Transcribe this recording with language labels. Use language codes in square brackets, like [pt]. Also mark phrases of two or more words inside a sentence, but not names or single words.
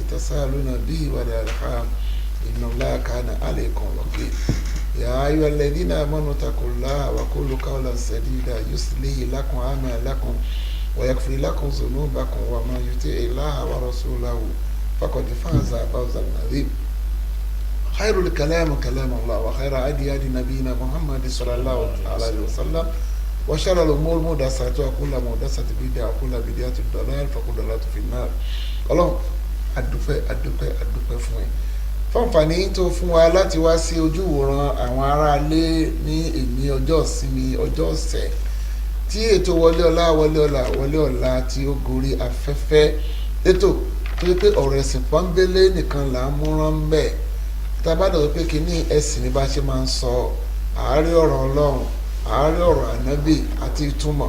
[ar] تساءلون به والأرحام إن الله كان عليكم رقيبا يا أيها الذين آمنوا اتقوا الله وقولوا قولا سديدا يصلح لكم أعمالكم ويغفر لكم ذنوبكم ومن يطع الله ورسوله فقد فاز فوزا عظيما خير الكلام كلام الله وخير هدي هدي نبينا محمد صلى الله عليه وسلم وشر الأمور محدثاتها وكل محدثة بدعة وكل بدعة ضلالة فكل ضلالة في النار. [yo] Ọlọ́run adúpẹ́ fún ẹ fọ́nfàní tó fún wa láti wá sí ojú ìwòran àwọn aráalé ní èmi ọjọ́ ìsinmi ọjọ́ ọ̀sẹ̀ tí ètò Wọlé Ọlá tí ó gorí afẹ́fẹ́ ètò tó yẹ pé ọ̀rọ̀ ẹ̀sìn pọ́nbélé nìkan là ń múràn bẹ́ẹ̀ tá a bá dọ̀ pé kí ní ẹ̀sìn ní bá ṣe máa ń sọ àárí ọ̀rọ̀ Ọlọ́run àárí ọ̀rọ̀ ànábì àti ìtumọ̀